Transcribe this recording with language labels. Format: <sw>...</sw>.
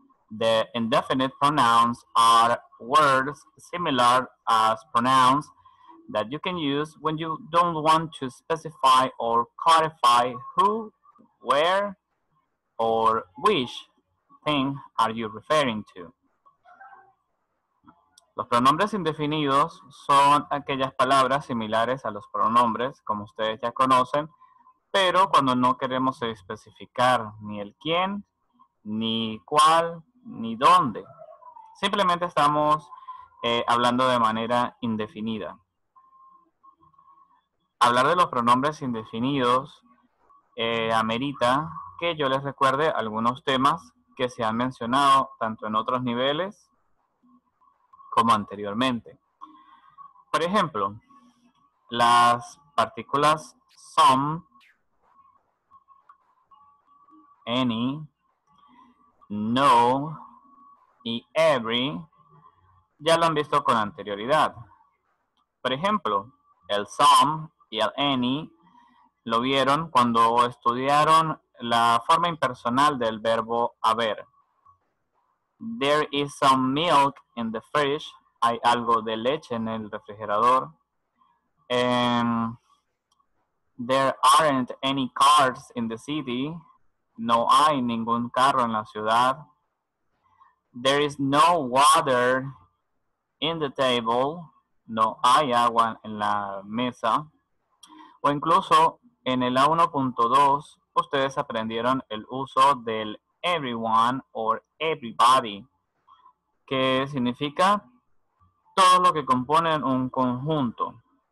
<en>The indefinite pronouns are words similar as pronouns that you can use when you don't want to specify or clarify who, where, or which thing are you referring to.</en> <es>Los pronombres indefinidos son aquellas palabras similares a los pronombres, como ustedes ya conocen, pero cuando no queremos especificar ni el quién, ni cuál, ni dónde. Simplemente estamos hablando de manera indefinida. Hablar de los pronombres indefinidos amerita que yo les recuerde algunos temas que se han mencionado tanto en otros niveles como anteriormente. Por ejemplo, las partículas some, any, no y every ya lo han visto con anterioridad. Por ejemplo, el some y el any lo vieron cuando estudiaron la forma impersonal del verbo haber.</es> <en>There is some milk in the fridge.</en> <es>Hay algo de leche en el refrigerador.</es> <en>There aren't any cars in the city.</en> <es>No hay ningún carro en la ciudad.</es> <en>There is no water in the table.</en> <es>No hay agua en la mesa. O incluso en el A1.2 ustedes aprendieron el uso del everyone or everybody, que significa todo lo que compone un conjunto.</es>